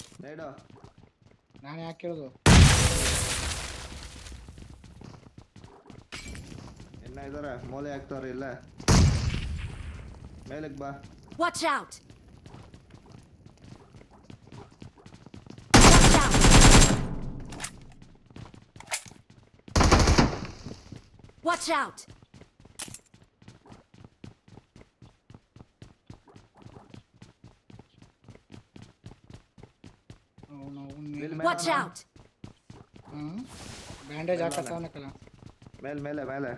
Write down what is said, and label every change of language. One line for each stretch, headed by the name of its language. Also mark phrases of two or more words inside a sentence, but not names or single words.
Kannada: ನೈಡು ನಾನು ಯಾಕೆ ಹೇಳುದು ಇನ್ನ ಇದಾರೆ ಮೂಲೆ ಹಾಕ್ತಾವ್ರೆ ಇಲ್ಲ ಮೇಲಕ್ಕೆ ಬಾ
English: Watch out! Watch out! Watch out! Watch out!
Kannada: ಬ್ಯಾಂಡೇಜ್ ಹಾಕತ್ತವನೆ ಕಲ ಮೇಲೆ ಮೇಲೆ